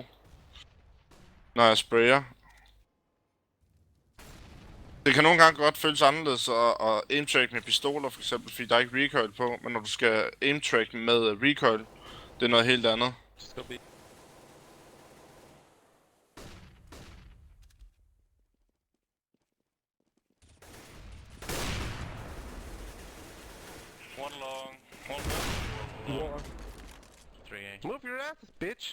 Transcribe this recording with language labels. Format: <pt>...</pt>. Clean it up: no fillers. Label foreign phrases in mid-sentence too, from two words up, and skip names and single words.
<da>Når jeg sprayer. Det kan nogle gange godt føles anderledes at</da> <en>aim track</en> <da>med pistoler for eksempel, fordi der er ikke recoil på. Men når du skal</da> <en>aim track</en> <da>med recoil, det er noget helt andet.</da> <en>Let's go B. One long. One long. 3A. Move your asses, bitch!</en>